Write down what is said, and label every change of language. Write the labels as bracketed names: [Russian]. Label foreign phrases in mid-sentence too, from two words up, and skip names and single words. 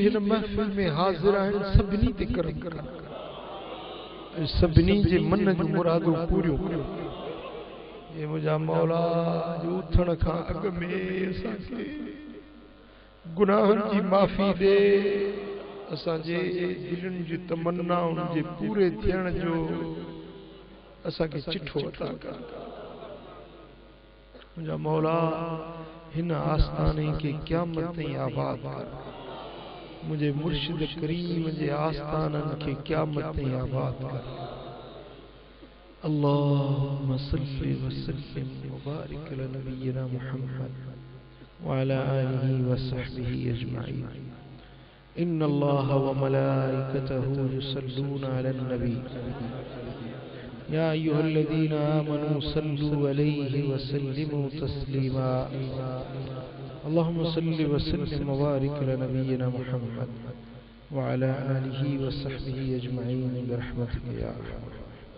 [Sindhi] हिन महफ़िल में हाज़िर आहिनि सभिनी ते करम कर सभिनी जे मन जूं मुरादूं पूरियूं कर हे मुझा मौला जो उथण खां अॻु में असांखे गुनाहनि जी माफ़ी ॾे असांजे दिलनि जी तमन्नाउनि जे पूरे थियण जो असांखे चिठो अता कर मुझा मौला हिन आस्थाने के क़यामत ताईं आबाद कर मुझे मुर्शिद करीम जे आस्थानन के क़यामत ताईं आबाद कर [Arabic] اللهم صل وسلم وبارك على نبينا محمد و على آله وصحبه أجمعين إن الله وملائكته يصلون على النبي يا أيها الذين آمنوا صلوا عليه وسلموا تسليما اللهم صل وسلم وبارك على نبينا محمد وعلى آله وصحبه أجمعين برحمتك يا أرحم